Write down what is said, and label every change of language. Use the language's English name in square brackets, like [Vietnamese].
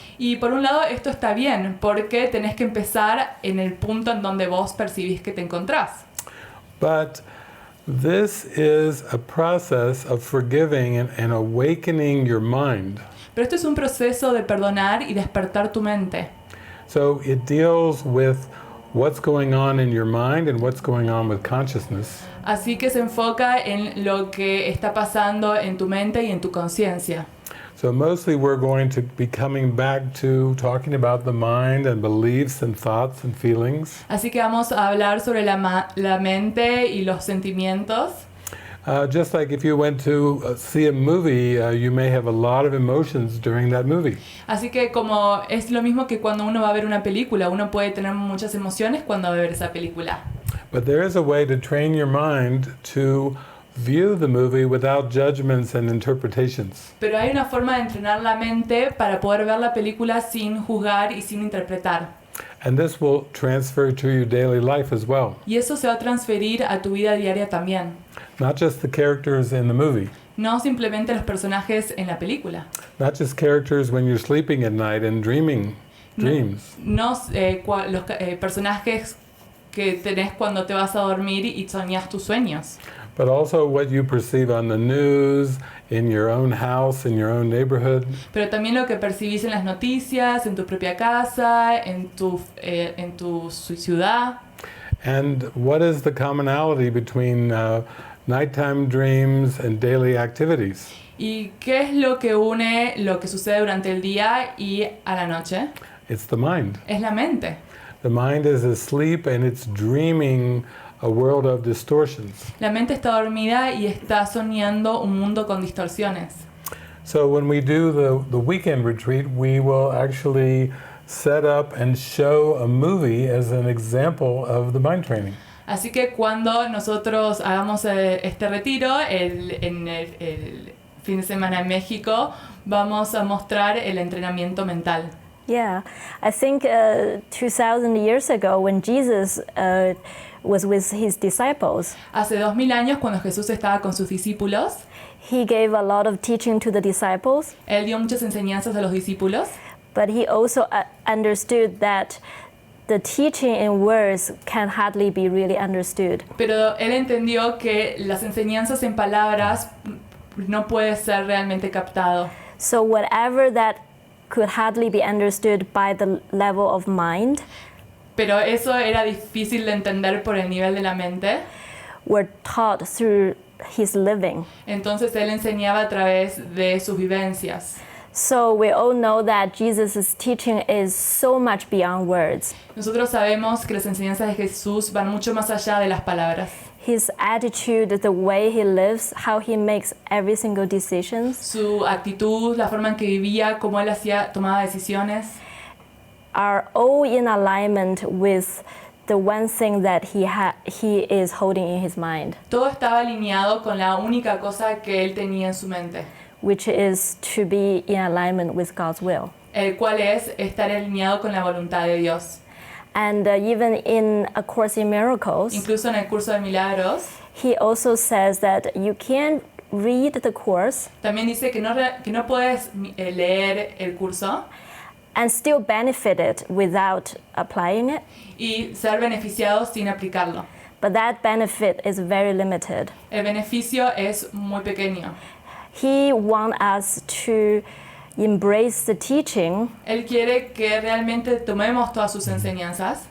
[Spanish] Y por un lado esto está bien, porque tenés que empezar en el punto en donde vos percibís que te encontrás. [English] But this is a process of forgiving and awakening your mind. [Spanish] Pero esto es un proceso de perdonar y despertar tu mente. [English] So it deals with what's going on in your mind and what's going on with consciousness. [Spanish] Así que se enfoca en lo que está pasando en tu mente y en tu conciencia. [English] So mostly we're going to be coming back to talking about the mind and beliefs and thoughts and feelings. [Spanish] Así que vamos a hablar sobre la mente y los sentimientos. [English] Just like if you went to see a movie, you may have a lot of emotions during that movie. [Spanish] Así que como es lo mismo que cuando uno va a ver una película, uno puede tener muchas emociones cuando va a ver esa película. [English] But there is a way to train your mind to view the movie without judgments and interpretations. [Spanish] Pero hay una forma de entrenar la mente para poder ver la película sin juzgar y sin interpretar. [English] And this will transfer to your daily life as well. [Spanish] Y eso se va a transferir a tu vida diaria también. [English] Not just the characters in the movie. [Spanish] No simplemente los personajes en la película. [English] Not just characters when you're sleeping at night and dreaming dreams. [Spanish] No los personajes que tenés cuando te vas a dormir y soñás tus sueños. [English] But also what you perceive on the news, in your own house, in your own neighborhood. [Spanish] Pero también lo que percibís en las noticias, en tu propia casa, en tu ciudad. [English] And what is the commonality between nighttime dreams and daily activities? [Spanish] ¿Y qué es lo que une lo que sucede durante el día y a la noche? [English] It's the mind. [Spanish] Es la mente. [English] The mind is asleep and it's dreaming a world of distortions. [Spanish] La mente está dormida y está soñando un mundo con distorsiones. [English] So when we do the weekend retreat, we will actually set up and show a movie as an example of the mind training. [Spanish] Así que cuando nosotros hagamos este retiro, en el fin de semana en México, vamos a mostrar el entrenamiento mental. [English] Yeah, I think 2,000 years ago when Jesus was with his disciples, [Spanish] Hace 2000 años, cuando Jesús estaba con sus discípulos, [English] he gave a lot of teaching to the disciples, [Spanish] él dio muchas enseñanzas a los discípulos, [English] but he also understood that the teaching in words can hardly be really understood. [Spanish] pero él entendió que las enseñanzas en palabras no puede ser realmente captado. [English] So whatever that could hardly be understood by the level of mind [Spanish] Pero eso era difícil de entender por el nivel de la mente. [English] were taught through his living. [Spanish] Entonces él enseñaba a través de sus vivencias. [English] So we all know that Jesus' teaching is so much beyond words. [Spanish] Nosotros sabemos que las enseñanzas de Jesús van mucho más allá de las palabras. [English] His attitude, the way he lives, how he makes every single decision [Spanish] Su actitud, la forma en que vivía, cómo él tomaba decisiones, [English] are all in alignment with the one thing that he is holding in his mind, [Spanish] todo estaba alineado con la única cosa que él tenía en su mente, [English] which is to be in alignment with God's will. [Spanish] el cual es estar alineado con la voluntad de Dios. [English] And even in A Course in Miracles, [Spanish] Incluso en el curso de Milagros, [English] he also says that you can't read the course [Spanish] también dice que no puedes leer el curso [English] and still benefit it without applying it, [Spanish] y ser beneficiado sin aplicarlo. [English] but that benefit is very limited. [Spanish] El beneficio es muy pequeño. [English] He wants us to embrace the teaching [Spanish] Él quiere que realmente tomemos todas sus enseñanzas